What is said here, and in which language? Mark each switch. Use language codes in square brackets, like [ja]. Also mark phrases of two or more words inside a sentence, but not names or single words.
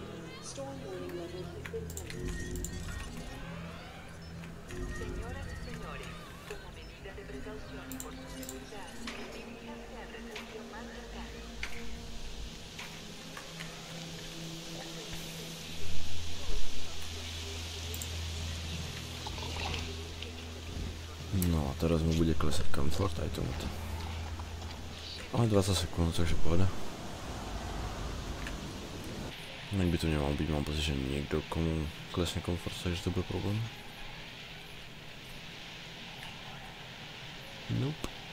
[en] Storm warning level has been raised. [es] Señoras y señores, como medida de precaución y por su seguridad, diríjanse a la recepción más cercana. [sk] No a teraz mu bude klesať komfort aj tomuto. Ale 20 sekúnd, takže pohoda. Tak by to nemal byť, mám pocit, že niekto komu klesne komfort, takže to bude problém. [en] Nope.